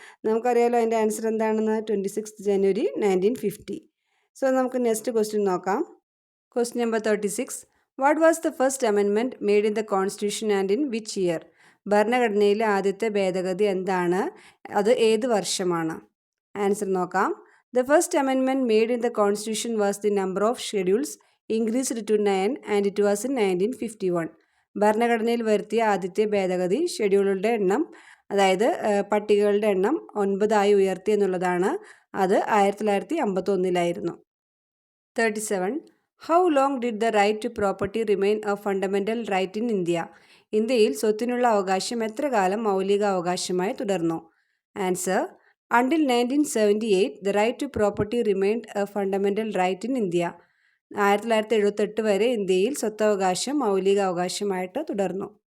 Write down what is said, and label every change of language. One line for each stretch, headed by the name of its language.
Malayalam: നമുക്കറിയാലോ അതിൻ്റെ ആൻസർ എന്താണെന്ന്, 26 ജനുവരി 1950. സോ നമുക്ക് നെക്സ്റ്റ് ക്വസ്റ്റ്യൻ നോക്കാം. Question number 36.
English: What was the first amendment made in the constitution and in which year?
Malayalam: ഭരണഘടനയിലെ ആദ്യത്തെ ഭേദഗതി എന്താണ്? അത് ഏത് വർഷമാണ്? ആൻസർ നോക്കാം.
English: The first amendment made in the constitution was the number of schedules increased to 9 and it was in 1951.
Malayalam: ഭരണഘടനയിൽ വരുത്തിയ ആദ്യത്തെ ഭേദഗതി ഷെഡ്യൂളുകളുടെ എണ്ണം, അതായത് പട്ടികകളുടെ എണ്ണം 9 ഉയർത്തി എന്നുള്ളതാണ്. അത് 1951 37.
English: How long did the right to property remain a fundamental right in India?
Malayalam: ഇന്ത്യയിൽ സ്വത്തിനുള്ള അവകാശം എത്ര കാലം മൗലിക അവകാശമായി തുടർന്നു?
English: Answer, until 1978 the right to property remained a fundamental right in India.
Malayalam: 1978 വരെ ഇന്ത്യയിൽ സ്വത്തവകാശം മൗലിക അവകാശമായിട്ട് തുടർന്നു.